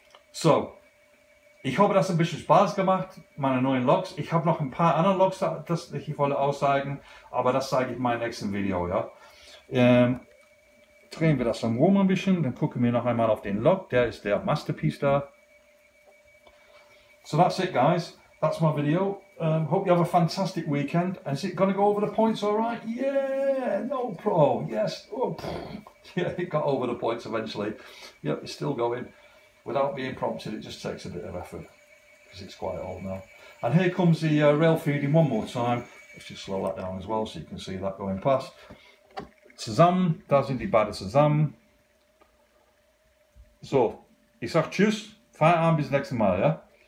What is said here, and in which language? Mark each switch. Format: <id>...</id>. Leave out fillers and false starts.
<de>So, ich hoffe, das hat ein bisschen Spaß gemacht, meine neuen Loks. Ich habe noch ein paar andere Loks, das ich wollte auszeigen, aber das zeige ich in meinem nächsten Video, ja. Drehen wir das dann rum ein bisschen, dann gucken wir noch einmal auf den Lok, der ist der Masterpiece da.</de> <en>So that's it, guys. That's my video. Hope you have a fantastic weekend. And is it going to go over the points all right? Yeah, no pro. Yes. Oh, yeah, it got over the points eventually. Yep, it's still going. Without being prompted, it just takes a bit of effort because it's quite old now. And here comes the rail feeding one more time. Let's just slow that down as well so you can see that going past.</en> <de>Zusammen, da sind die beiden zusammen. So, ich sag tschüss, Feierabend, bis nächstes Mal, ja.</de>